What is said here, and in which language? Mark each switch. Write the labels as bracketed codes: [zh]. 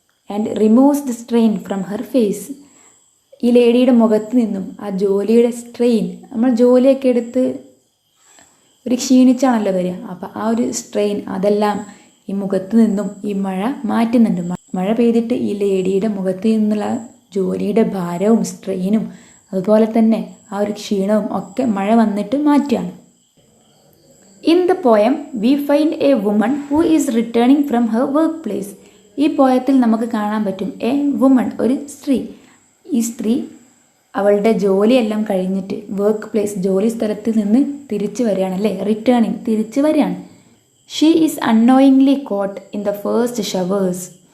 [en] And removes the strain from her face. [ml] ഈ ലേഡിയുടെ മുഖത്ത് നിന്നും ആ ജോലിയുടെ സ്ട്രെയിൻ, നമ്മൾ ജോലിയൊക്കെ എടുത്ത് ഒരു ക്ഷീണിച്ചാണല്ലോ വരിക, അപ്പോൾ ആ ഒരു സ്ട്രെയിൻ അതെല്ലാം ഈ മുഖത്ത് നിന്നും ഈ മഴ മാറ്റുന്നുണ്ട്. മഴ പെയ്തിട്ട് ഈ ലേഡിയുടെ മുഖത്ത് നിന്നുള്ള ജോലിയുടെ ഭാരവും സ്ട്രെയിനും അതുപോലെ തന്നെ ആ ഒരു ക്ഷീണവും ഒക്കെ മഴ വന്നിട്ട് മാറ്റുകയാണ്. [en] In the poem, we find a woman who is returning from her workplace. [ml] ഈ പോയത്തിൽ നമുക്ക് കാണാൻ പറ്റും എ വുമൺ, ഒരു സ്ത്രീ. ഈ സ്ത്രീ അവളുടെ ജോലിയെല്ലാം കഴിഞ്ഞിട്ട് വർക്ക് പ്ലേസ്, ജോലി സ്ഥലത്ത് നിന്ന് തിരിച്ചു വരികയാണ് അല്ലേ, റിട്ടേണിങ്, തിരിച്ചു വരികയാണ്. [en] She is annoyingly caught in the first showers.